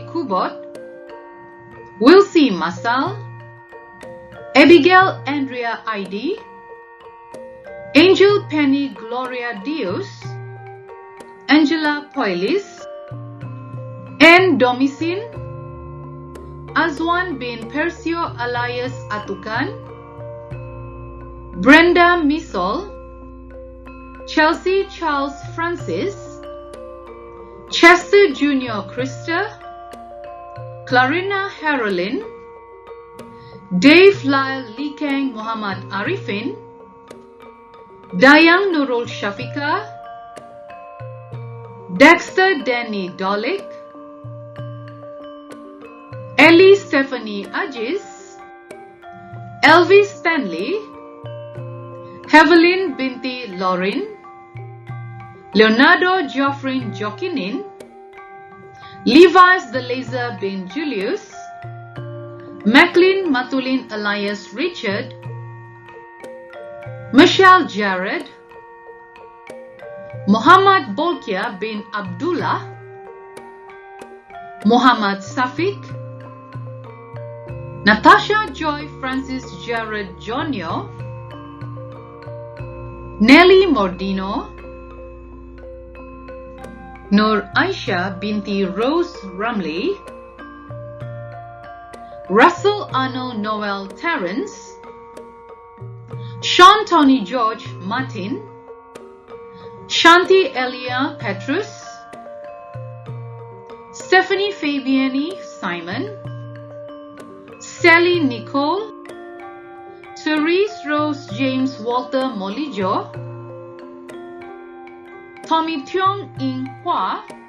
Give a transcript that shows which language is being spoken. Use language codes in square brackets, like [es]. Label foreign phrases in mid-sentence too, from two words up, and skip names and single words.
[ms] Kubot, Wilsie Masal, Abigail Andrea Aidi, Angel Penny Gloria Dios, Angela Poilis, Anne Domisin, Azwan bin Persio alias Atukan, Brenda Misol, Chelsea Charles Francis, Chester Jr. Krista, Clarina Harolin, Dave Lyle Likang Muhammad Arifin, Dayang Nurul Shafika, Dexter Danny Dolik, Ellie Stephanie Ajis, Elvis Stanley, Hevelyn binti Lauren, Leonardo Geoffrey Jokinin, Levi's the Laser bin Julius, Macklin Matulin alias Richard, Michelle Jared, Muhammad Bolkia bin Abdullah, Muhammad Safik, Natasha Joy Francis Jared Jonio, Nelly Mordino, Nur Aisha binti Rose Ramley, Russell Arnold Noel Terrence, Sean Tony George Martin, Shanti Elia Petrus, Stephanie Fabiani Simon, Sally Nicole, Therese Rose James Walter Molijo, Tommy Tiong In Hua,